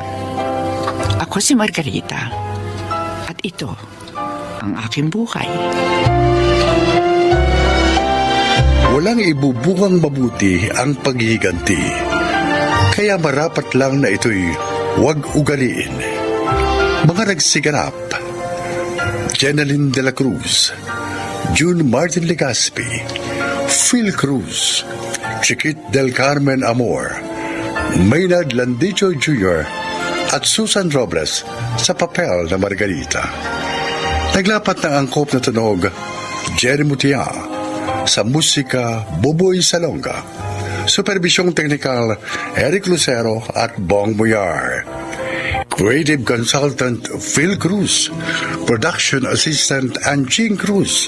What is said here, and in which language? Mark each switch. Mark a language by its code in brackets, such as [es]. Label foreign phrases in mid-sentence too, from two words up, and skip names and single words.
[tl] Ako si Margarita. At ito ang aking buhay. Walang ibubuhang mabuti ang paghihiganti. Kaya marapat lang na ito'y huwag ugaliin. Mga nagsiganap: Jeneline de la Cruz, June Martin Legaspi, Phil Cruz, Chiquit del Carmen Amor, Maynard Landicho Jr. at Susan Robles sa papel na Margarita. Naglapat ng angkop na tunog Jerry Mutia, sa musika Boboy Salonga, supervisyong teknikal Eric Lucero at Bong Muyar, [en] creative consultant [tl] Phil Cruz, [en] production assistant [tl] Anching Cruz.